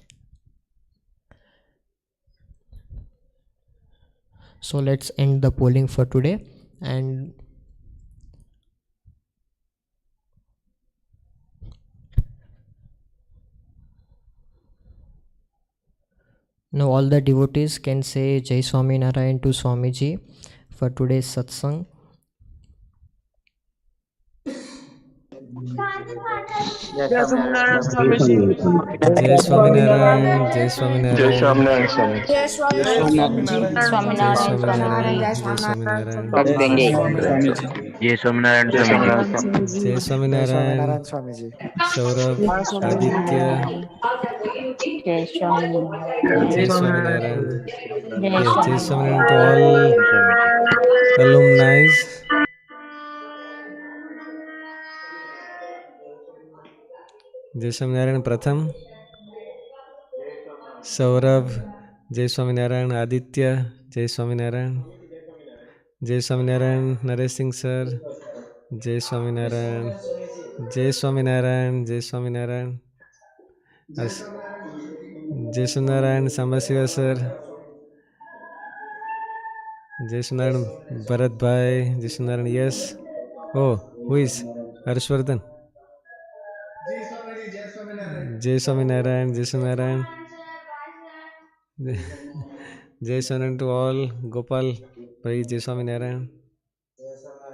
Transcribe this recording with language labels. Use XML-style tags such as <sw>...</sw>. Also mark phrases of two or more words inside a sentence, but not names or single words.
<en>So let's end the polling for today, and now all the devotees can say</en> <gu>જય સ્વામિનારાયણ</gu> <en>to Swamiji for today's satsang.</en> <gu>જય સ્વામિનારાયણ સ્વામીજી. જય સ્વામિનારાયણ, જય સ્વામિનારાયણ, જય સ્વામિનારાયણ Jai Swamiji. સ્વામિનારાયણ, જય સ્વામિનારાયણ, જય સ્વામિનારાયણ સ્વામીજી. જય સ્વામિનારાયણ, સૌરભ, આદિત્ય, Jai Jai Swaminarayan. Swaminarayan. Jai</gu> <en>Yes,</en> <gu>જય સ્વામિનારાયણ</gu> <en>to</en> <gu>Swaminarayan.</gu> <en>all</en> <gu>Swamiji.</gu> <en>alumni.</en> <gu>જય સ્વામિનારાયણ પ્રથમ, સૌરભ, જય સ્વામિનારાયણ આદિત્ય, જય સ્વામિનારાયણ, જય સ્વામિનારાયણ નરેશ સિંહ sir, જય સ્વામિનારાયણ, જય સ્વામિનારાયણ, જય સ્વામિનારાયણ, અસ- જય સ્વામિનારાયણ સાંબશિવ sir, જય સ્વામિનારાયણ ભરત ભાઈ, જય સ્વામિનારાયણ yes.</gu> <en>Oh, who is Harshvardhan?</en> <gu>જય સ્વામિનારાયણ, જય સ્વામિનારાયણ. જય સ્વામિનારાયણ</gu> <en>to all.</en> <gu>Gopal Bhai, જય સ્વામિનારાયણ.</gu>